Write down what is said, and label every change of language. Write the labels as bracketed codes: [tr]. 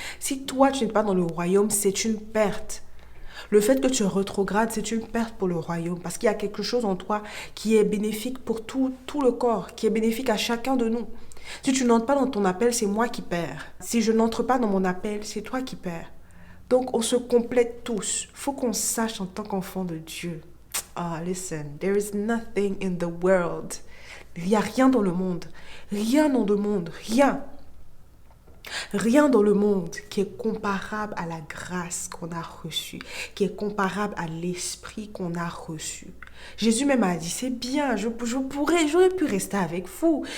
[fr] Si toi, tu n'es pas dans le royaume, c'est une perte. Le fait que tu rétrogrades, c'est une perte pour le royaume, parce qu'il y a quelque chose en toi qui est bénéfique pour tout le corps, qui est bénéfique à chacun de nous. Si tu n'entres pas dans ton appel, c'est moi qui perds. Si je n'entre pas dans mon appel, c'est toi qui perds. Donc, on se complète tous. Il faut qu'on sache en tant qu'enfant de Dieu. [en] Listen, there is nothing in the world. [fr] Il n'y a rien dans le monde. Rien dans le monde. Rien. Rien dans le monde qui est comparable à la grâce qu'on a reçue, qui est comparable à l'esprit qu'on a reçu. Jésus même a dit, c'est bien, j'aurais pu rester avec vous.